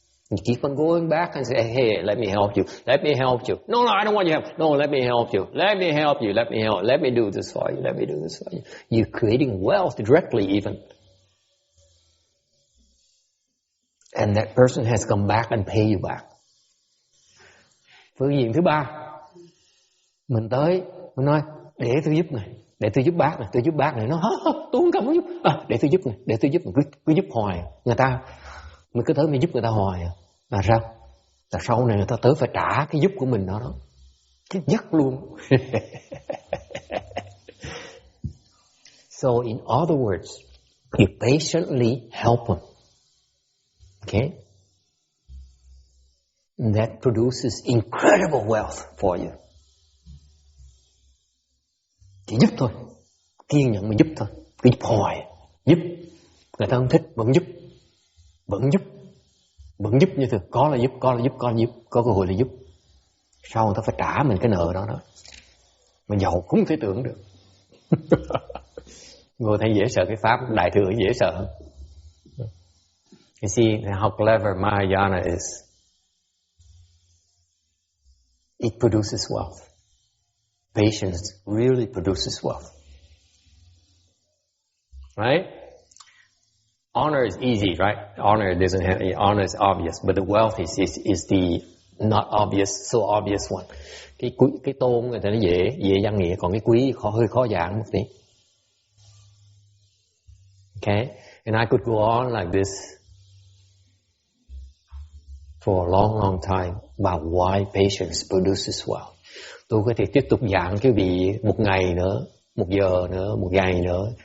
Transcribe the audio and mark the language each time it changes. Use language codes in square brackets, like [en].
[en] You keep on going back and say, hey, let me help you. Let me help you. No, I don't want your help. No, let me help you. Let me help you. Let me help. Let me do this for you. Let me do this for you. You're creating wealth directly even. And that person has come back and pay you back. [vi] Phương diện thứ ba, mình tới, mình nói, để tôi giúp này, để tôi giúp bác này, tôi giúp bác này. Nó, tôi không cần giúp. Để tôi giúp này, để tôi giúp này, cứ giúp hoài. Người ta, mình cứ tới mình giúp người ta hoài. Là sao? Là sau này người ta tới phải trả cái giúp của mình đó. Cái dắt luôn. [en] So in other words, you patiently help them. Okay? And that produces incredible wealth for you. [vi] Chỉ giúp thôi. Kiên nhẫn mà giúp thôi. Cứ giúp hoài. Giúp. Người ta không thích, vẫn giúp. Vẫn giúp. Vẫn giúp như thường. Có là giúp, có là giúp, có là giúp. Có cơ hội là giúp. Sau người ta phải trả mình cái nợ đó đó. Mà giàu cũng không thể tưởng được. Ngồi thấy dễ sợ cái pháp đại thừa dễ sợ. [en] You see how clever Mahayana is. It produces wealth. Patience really produces wealth. Right? Honor is easy, right? Honor is obvious, but the wealth is the not obvious, so obvious one. [vi] Cái tôn người ta nó dễ văn nghĩa, còn cái quý hơi khó giảng một tí. [en] Okay? And I could go on like this for a long, long time about why patience produces wealth. [vi] Tôi có thể tiếp tục giảng cái vị một ngày nữa, một giờ nữa, một ngày nữa.